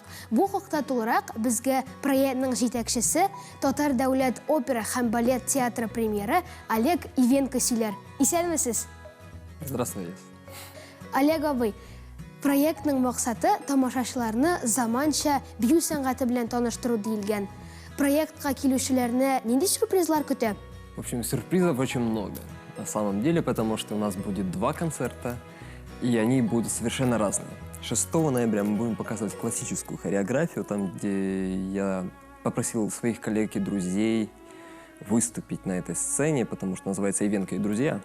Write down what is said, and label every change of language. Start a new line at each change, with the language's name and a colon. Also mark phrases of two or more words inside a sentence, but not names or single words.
Tatar: Бу хакта тулырак безгә проектның җитәкчесе, Татар дәүләт опера һәм балет театры премьеры Олег Ивенко сөйләр. Исәнмесез?
Russian: Здравствуйте.
Tatar: Олег абый, проектның максаты тамашачыларны заманча бию сәнгате белән таныштыру диелгән. Проектка килүчеләрне нинди сюрпризлар көтә?
Russian: В общем, сюрпризов очень много. На самом деле, потому что у нас будет 2 концерта, и они будут совершенно разные. 6 ноября мы будем показывать классическую хореографию, там, где я попросил своих коллег и друзей выступить на этой сцене, потому что называется «Ивенко и друзья».